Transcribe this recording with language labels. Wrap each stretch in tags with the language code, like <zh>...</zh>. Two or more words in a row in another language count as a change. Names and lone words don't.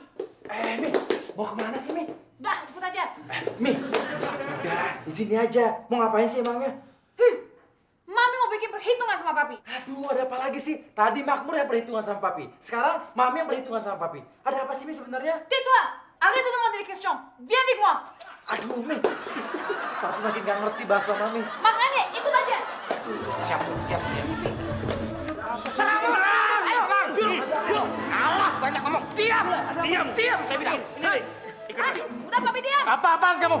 <id>Mi, mau kemana sih Mi? Udah, ikut aja. Mi, udah di sini aja. Mau ngapain sih emangnya? Mami mau bikin perhitungan sama Papi. Aduh, ada apa lagi sih? Tadi Makmur yang perhitungan sama Papi. Sekarang Mami yang perhitungan sama Papi. Ada apa sih Mi sebenarnya?</id> <fr>Tais-toi! Arrête de demander des questions. Viens avec moi.</fr> <id>Aduh, Mi. Papi makin gak ngerti bahasa Mami. Makanya ikut aja. Siap. Ayo, Bang. Alah, banyak ngomong. Diam, saya bilang. Ah, udah Papi diam. Apa-apaan kamu?</id>